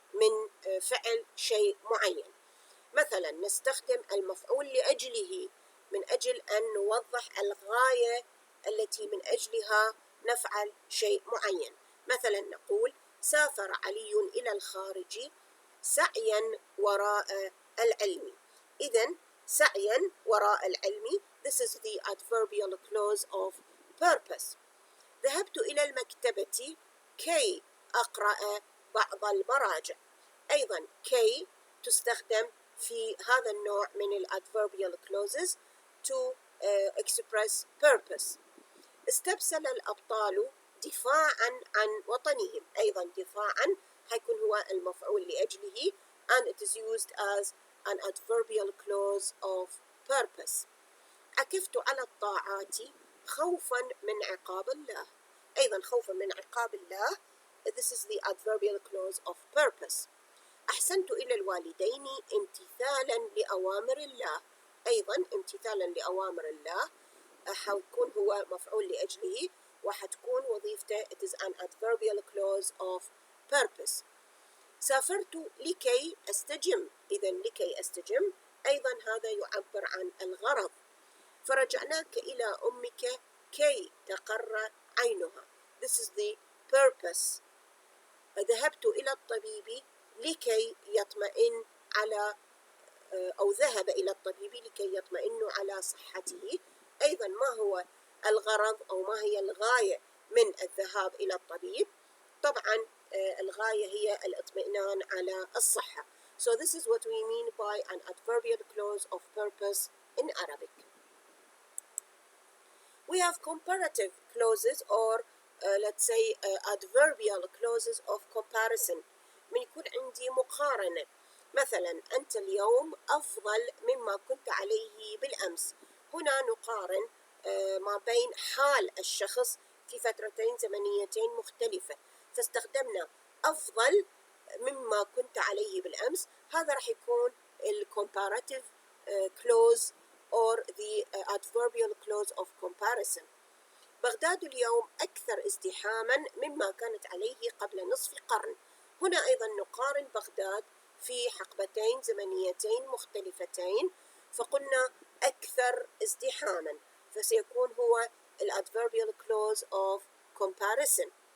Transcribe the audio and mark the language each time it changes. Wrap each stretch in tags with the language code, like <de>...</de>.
<ar>من فعل شيء معين. مثلا نستخدم المفعول لأجله من أجل أن نوضح الغاية التي من أجلها نفعل شيء معين. مثلا نقول سافر علي إلى الخارج سعيا وراء العلم. إذن سعيا وراء العلم.</ar> <en>This is the adverbial clause of purpose.</en> <ar>ذهبت إلى المكتبة كي أقرأ بعض المراجع. أيضا كي تستخدم في هذا النوع من</ar> <en>adverbial clauses to express purpose.</en> <ar>استبسل الأبطال دفاعا عن وطنهم. أيضا دفاعا حيكون هو المفعول لأجله</ar> <en>and it is used as an adverbial clause of purpose.</en> <ar>عكفت على الطاعات خوفا من عقاب الله. أيضا خوفا من عقاب الله.</ar> <en>This is the adverbial clause of purpose.</en> <ar>أحسنت إلى الوالدين امتثالا لأوامر الله. أيضا امتثالا لأوامر الله حيكون هو مفعول لأجله وحتكون وظيفته</ar> <en>it is an adverbial clause of purpose.</en> <ar>سافرت لكي أستجم. إذا لكي أستجم أيضا هذا يعبر عن الغرض. فرجعناك إلى أمك كي تقر عينها.</ar> <en>This is the purpose.</en> <ar>ذهبت إلى الطبيب لكي يطمئن على أو ذهب إلى الطبيب لكي يطمئن على صحته. أيضا ما هو الغرض أو ما هي الغاية من الذهاب إلى الطبيب؟ طبعا الغاية هي الاطمئنان على الصحة.</ar> <en>So this is what we mean by an adverbial clause of purpose in Arabic. We have comparative clauses or let's say adverbial clauses of comparison.</en> <ar>من يكون عندي مقارنة. مثلا أنت اليوم أفضل مما كنت عليه بالأمس. هنا نقارن ما بين حال الشخص في فترتين زمنيتين مختلفة، فاستخدمنا أفضل مما كنت عليه بالأمس. هذا راح يكون</ar> <en>comparative clause or the adverbial clause of comparison.</en> <ar>بغداد اليوم أكثر ازدحاما مما كانت عليه قبل نصف قرن. هنا أيضا نقارن بغداد في حقبتين زمنيتين مختلفتين، فقلنا أكثر ازدحاما، فسيكون هو</ar> <en>adverbial clause of comparison.</en>